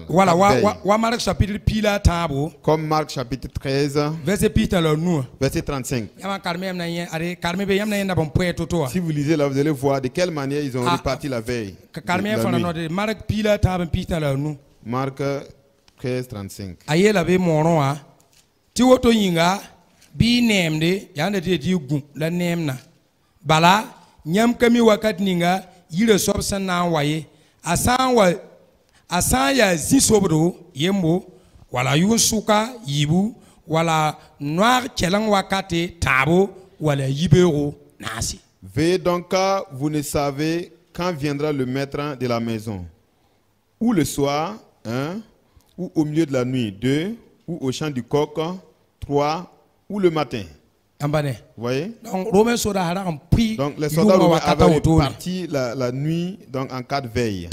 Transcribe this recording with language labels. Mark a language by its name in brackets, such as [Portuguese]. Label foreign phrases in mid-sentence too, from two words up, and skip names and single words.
[French] Voilà, Marc chapitre [Mossi] pila tabo. [French] Comme Marc chapitre 13, verset 35. Si vous lisez là, vous allez voir de quelle manière ils ont reparti la veille. Marc 13, 35. [Mossi] Tiwoto yinga bi nemde yanda te di gu la nemna bala nyam kami wakat ninga yire sobsan na waye asan ya zisobro yembo wala yusuka yibu wala noir kelang wakate tabo wala yibero nasi. [French] Veillez donc car vous ne savez quand viendra le maître de la maison, ou le soir, ou au milieu de la nuit, 2, ou au chant du coq, 3, ou le matin. Vous voyez? Donc les soldats romains avaient reparti la nuit donc en 4 veilles.